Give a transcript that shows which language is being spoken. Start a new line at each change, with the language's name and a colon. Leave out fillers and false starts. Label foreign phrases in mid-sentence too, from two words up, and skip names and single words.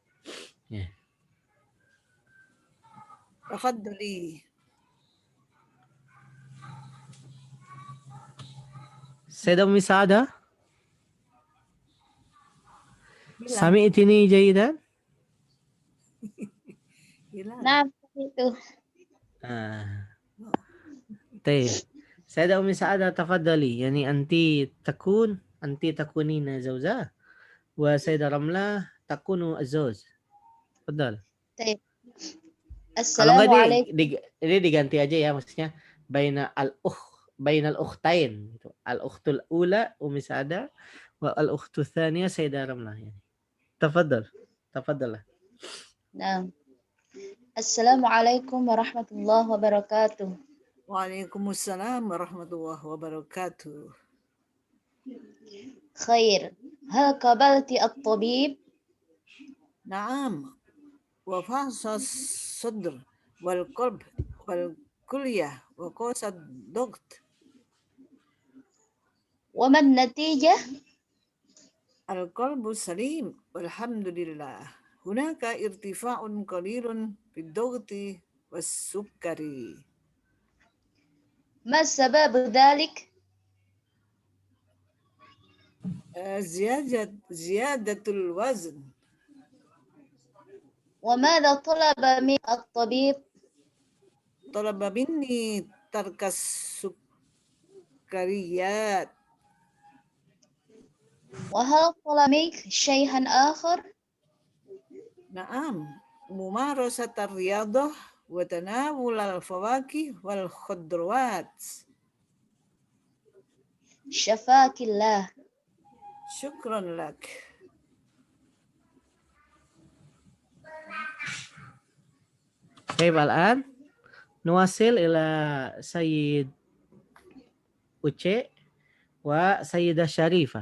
Arabic: تفضلي. Sayyidah Umi Sa'adah,
Indonesian: Hilang.
Arabic: سمعتني جيدا?
Indonesian: Hilang. Nah, itu.
Arabic: طيب سيدة أم سعادة تفضلي يعني أنت تكونين زوجة وسيدة رملة تكون الزوج. تفضل.
Indonesian: Baik. Kalau nggak
Arabic: Assalamualaikum.
Indonesian: ini diganti aja ya, maksudnya
Arabic: بين الأختين
Indonesian: gitu.
Arabic: الأخت الأولى Ummi Sa'adah والأخت الثانية سيدة Ramlah يعني. Tafadhal.
Indonesian: Nah.
Arabic: السلام عليكم ورحمة الله وبركاته. وعليكم السلام ورحمة الله وبركاته. Khair. هل قابلت الطبيب? Naam. وفحص الصدر والقلب والكلية وقاس الضغط. وما النتيجة? القلب سليم والحمد لله. هناك ارتفاع قليل في الضغط والسكر. ما سبب ذلك? زيادة الوزن. وماذا طلب من الطبيب? طلب مني ترك السكريات. وهل طلب منك شيئا آخر? نعم، ممارسة الرياضة وتناول الفواكه والخضروات. Syafakillah. شكرا لك. طيب الآن نواصل إلى سيد أوتشي وسيدة شريفة.